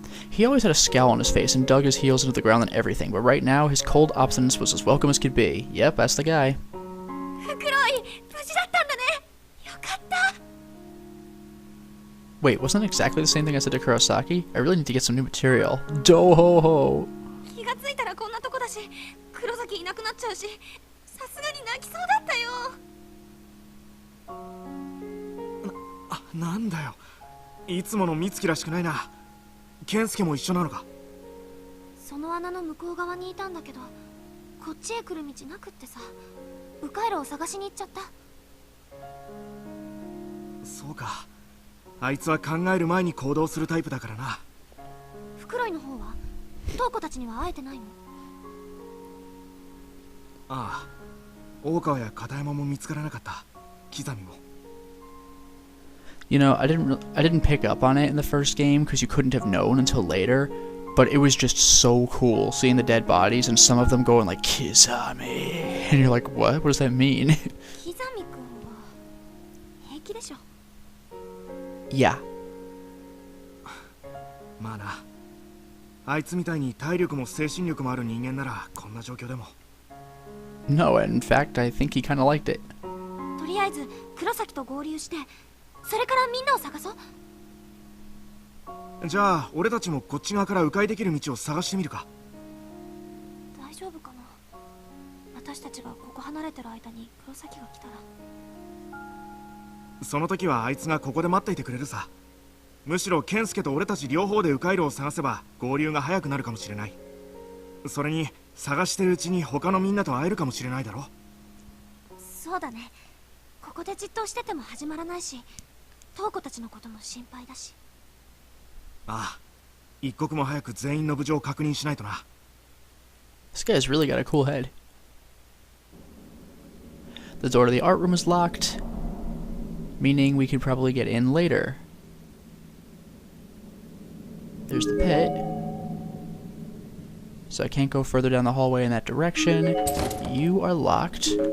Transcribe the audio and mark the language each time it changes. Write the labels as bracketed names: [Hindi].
[English] He always had a scowl on his face and dug his heels into the ground and everything, but right now his cold obstinance was as welcome as could be. Yep, that's the guy. [Japanese] 黒い。無事だったんだね。よかった。 [English] Wait, wasn't it exactly the same thing I said to Kurosaki? I really need to get some new material. Do-ho-ho! [Japanese] 気がついたらこんなとこだし、黒崎いなくなっちゃうし、さすがに泣きそうだったよ。なんだよ。いつもの美月らしくないな。健介も一緒なのか。その穴の向こう側にいたんだけど、こっちへ来る道なくってさ、迂回路を探しに行っちゃった。そうか。あいつは考える前に行動するタイプだからな。フクロイの方はトウコたちには会えてないの？ああ、大川や片山も見つからなかった。キザミも。 [English] You know, I didn't pick up on it in the first game because you couldn't have known until later, but it was just so cool seeing the dead bodies and some of them going like Kizami, and you're like, what? What does that mean? [Japanese] キザミ君は平気でしょ。 [English] Yeah. [Japanese] まあな。あいつみたいに体力も精神力もある人間ならこんな状況でも。 [English] No, in fact, I think he kind of liked it. [Japanese] とりあえず黒崎と合流して、それからみんなを探そう。じゃあ俺たちもこっち側から迂回できる道を探してみるか。大丈夫かな。私たちがここ離れてる間に黒崎が来たら。その時はあいつがここで待っていてくれるさ。むしろ健介と俺たち両方で迂回路を探せば合流が早くなるかもしれない。それに探してるうちに他のみんなと会えるかもしれないだろ。そうだね。ここでじっとしてても始まらないし、トウコたちのことも心配だし。ああ、一刻も早く全員の無事を確認しないとな。 [English] This guy's really got a cool head. The door to the art room is locked, meaning we could probably get in later. There's the pit. So I can't go further down the hallway in that direction. You are locked.